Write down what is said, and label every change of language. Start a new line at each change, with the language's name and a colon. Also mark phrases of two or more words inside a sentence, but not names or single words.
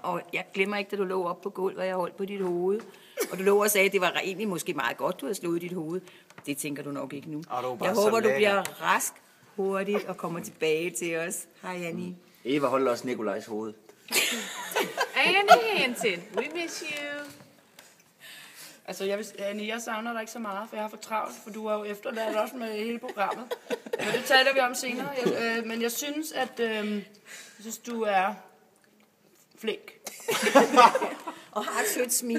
Danish: Og jeg glemmer ikke, da du lå op på gulvet, og jeg holdt på dit hoved. Og du lå og sagde, at det var egentlig måske meget godt, du havde slået dit hoved. Det tænker du nok ikke nu. Jeg håber, du bliver rask hurtigt og kommer tilbage til os. Hej, Annie. Eva holder også Nikolajs hoved. Annie Hansen,
English: we miss you.
Danish: Altså, jeg savner dig ikke så meget, for jeg har for travlt, for du er jo efterladt også med hele programmet. Men det taler vi om senere. Men jeg synes, du er flink. Og har et sødt smil.